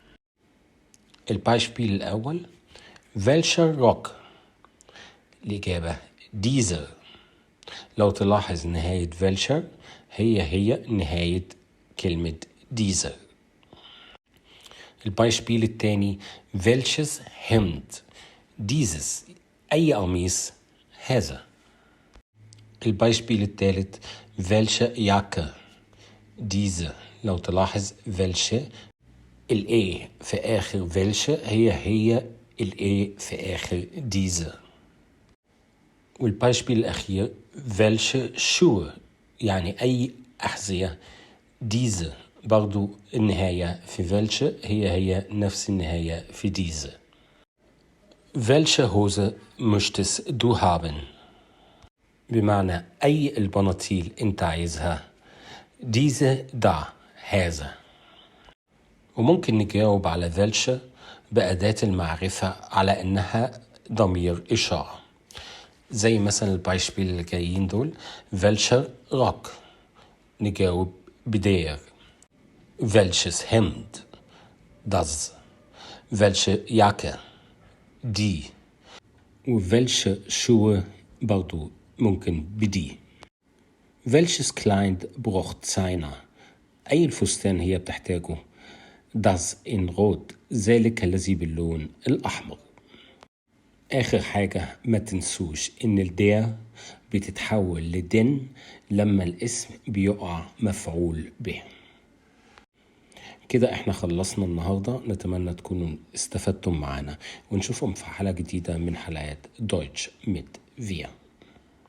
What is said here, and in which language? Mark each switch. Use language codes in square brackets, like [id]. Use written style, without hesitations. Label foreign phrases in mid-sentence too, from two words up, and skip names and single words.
[ar] البايشبيل الأول [de] welcher Rock، [ar] الإجابة ديزر. لو تلاحظ نهاية welcher هي نهاية كلمة ديزر. البايشبيل التاني [de] welches Hemd، dieses [ar] أي قميص هذا. البايشبيل الثالث [de] welche Jacke، diese. [ar] لو تلاحظ welche الاي في آخر welche هي الاي في آخر diese. والبايشبيل الأخير [de] welche Schuhe، [ar] يعني أي أحذية. diese برضو النهاية في welche هي نفس النهاية في diese. [de] welche Hose möchtest du haben، [ar] بمعنى أي البناطيل أنت عايزها. [de] diese da [ar] هذا. وممكن نجاوب على welche بأداة المعرفة على إنها ضمير إشارة، زي مثلا البايشبيل اللي جايين دول [de] welcher Rock [ar] نجاوب بدير. [de] welches Hemd das. welche Jacke die. [ar] و [de] welche Schuhe [ar] برضو ممكن بدي. [de] welches Kleid braucht seiner، [ar] أي الفستان هي بتحتاجه. [de] das in rot، [ar] ذلك الذي باللون الأحمر. آخر حاجة ما تنسوش إن الدير بتتحول لدن لما الاسم بيقع مفعول به. كده احنا خلصنا النهاردة، نتمنى تكونوا استفدتم معنا، ونشوفكم في حلقة جديدة من حلقات دويتش ميت فيا.